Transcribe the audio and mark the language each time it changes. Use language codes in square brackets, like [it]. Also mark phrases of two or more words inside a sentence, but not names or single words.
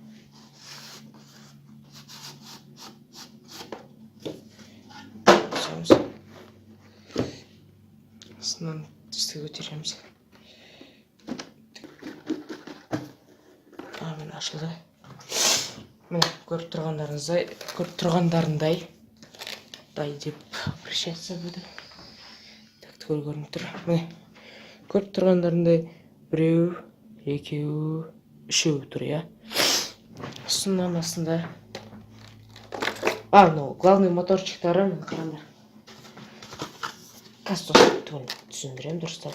[kk] Ашамыз. Астынан түсті көтереміз. Міне ашылды. Міне көріп тұрғандарындай дай деп [ru] обращаться буду. [kk] Так, түгел көрініп тұр. Міне көріп тұрғандарындай біреу, екеу, үшеу тұр, Сосын астында [ru] главный моторчиктары [kk] мен қараңдар. Қазір түгел түсіндірем дұрыстап.